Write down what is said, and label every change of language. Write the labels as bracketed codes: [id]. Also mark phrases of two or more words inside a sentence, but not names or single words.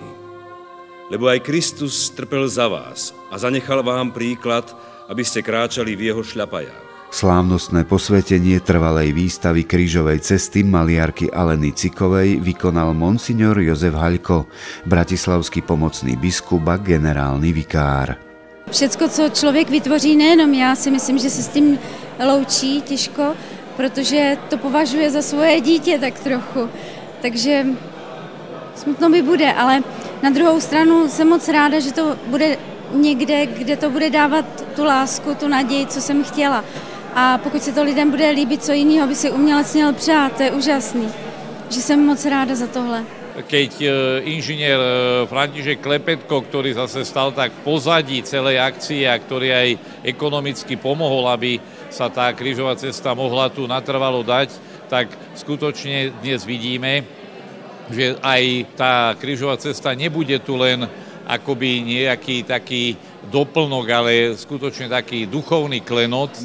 [sk] Lebo aj Kristus trpel za vás a zanechal vám príklad, aby ste kráčali v jeho šľapajách. Slávnostné posvetenie trvalej výstavy krížovej cesty maliarky Aleny Cikovej vykonal monsignor Jozef Haľko, bratislavský pomocný biskup a generálny vikár. [cs] Všecko, co člověk vytvoří, nejenom já si myslím, že se s tím loučí těžko, protože to považuje za svoje dítě tak trochu. Takže smutno mi bude, ale na druhou stranu jsem moc ráda, že to bude někde, kde to bude dávat tu lásku, tu naději, co jsem chtěla. A pokud se to lidem bude líbit, co jiného by si umělec měl přát, to je úžasný. Že jsem moc ráda za tohle. [sk] Keď inžinier František Klepetko, ktorý zase stal tak pozadí celej akcie a ktorý aj ekonomicky pomohol, aby sa tá krížová cesta mohla tu natrvalo dať, tak skutočne dnes vidíme, že aj tá krížová cesta nebude tu len akoby nejaký taký doplnok, ale skutočne taký duchovný klenot.